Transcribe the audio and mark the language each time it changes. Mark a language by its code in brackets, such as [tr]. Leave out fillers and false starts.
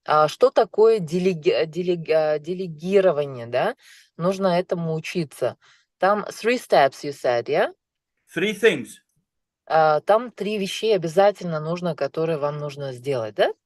[ru] Что такое делегирование, да? Нужно этому учиться. Там [en] 3 steps, you said, yeah? 3 things. [ru] Там 3 вещей обязательно нужно, которые вам нужно сделать, да?